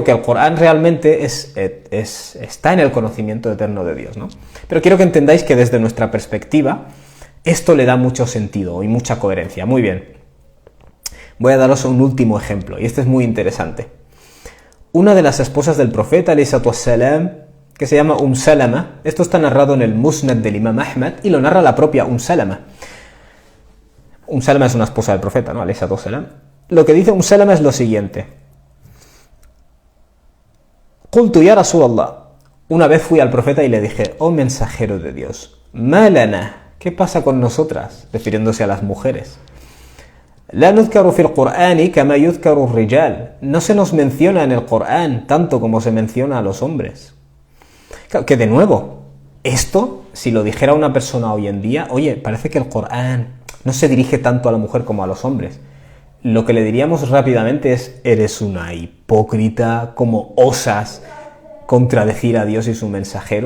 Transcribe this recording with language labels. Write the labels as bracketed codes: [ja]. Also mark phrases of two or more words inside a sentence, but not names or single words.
[es] Porque el Corán realmente está en el conocimiento eterno de Dios, ¿no? Pero quiero que entendáis que desde nuestra perspectiva esto le da mucho sentido y mucha coherencia. Muy bien. Voy a daros un último ejemplo, y este es muy interesante. Una de las esposas del profeta, [ar] عليه الصلاة والسلام, [es] que se llama Salama. Esto está narrado en el Musnad del Imam Ahmad y lo narra la propia Salama. Salama es una esposa del profeta, ¿no? [ar] عليه الصلاة والسلام. [es] Lo que dice Salama es lo siguiente. [ar] قلت يا رسول الله. [es] Una vez fui al profeta y le dije, oh mensajero de Dios, [ar] ما لنا, [es] ¿qué pasa con nosotras? Refiriéndose a las mujeres. [ar] لا نذكر في القرآن كما يذكر الرجال. [es] No se nos menciona en el Corán tanto como se menciona a los hombres. Claro, que de nuevo, esto, si lo dijera una persona hoy en día, oye, parece que el Corán no se dirige tanto a la mujer como a los hombres. Lo que le diríamos rápidamente es, eres una hipócrita, ¿cómo osas contradecir a Dios y su mensajero?